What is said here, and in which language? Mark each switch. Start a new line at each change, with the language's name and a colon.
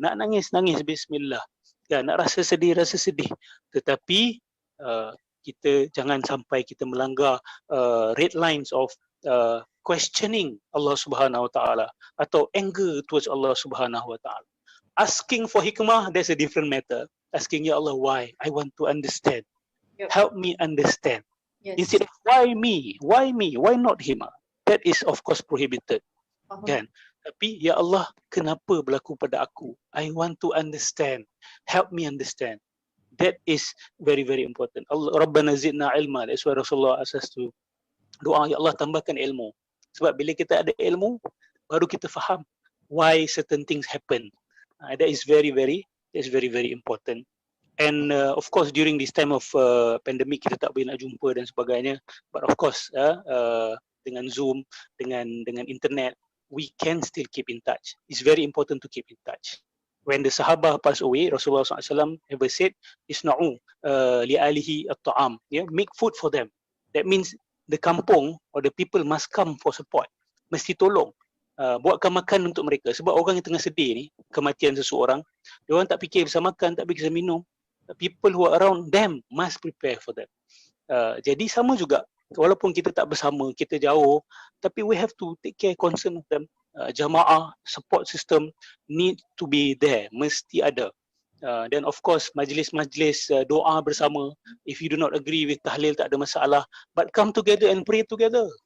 Malay: Nak nangis, nangis, bismillah. Ya, nak rasa sedih, tetapi kita jangan sampai kita melanggar
English: red lines of questioning
Malay: Allah Subhanahu wa Ta'ala atau
English: anger towards
Malay: Allah Subhanahu wa Ta'ala.
English: Asking for hikmah, that's a different matter. Asking, Ya Allah, why? I want to understand. Yep. Help me understand. Yes. Instead of why me? Why me? Why not him? That is of course prohibited.
Malay: Kan? Tapi ya Allah, kenapa berlaku pada aku?
English: I want to understand. Help me understand. That is very very important. Allah,
Arabic: Rabbana zidna ilma.
English: That's why Rasulullah asks us to doa,
Malay: ya Allah tambahkan ilmu. Sebab bila kita ada ilmu, baru kita faham
English: why certain things happen. That is very very important. And of course during this time of pandemic
Malay: kita tak boleh nak jumpa dan sebagainya.
English: But of course dengan Zoom, dengan internet, we can still keep in touch. It's very important to keep in touch. When the Sahabah passed away, Rasulullah SAW ever said,
Arabic: Isna'u li'alihi at-ta'am.
English: Make food for them. That means the kampung or the people must come for support.
Malay: Mesti tolong. Buatkan makan untuk mereka. Sebab orang yang tengah sedih ni, kematian seseorang, dia orang tak fikir bisa makan, tak fikir bisa minum.
English: People who are around them must prepare for them.
Malay: Jadi sama juga, walaupun kita tak bersama, kita jauh, tapi
English: we have to take care, concern of them. Jamaah, support system need to be there,
Malay: mesti ada.
English: Then of course majlis-majlis doa bersama. If you do not agree with tahlil,
Malay: tak ada masalah,
English: but come together and pray together.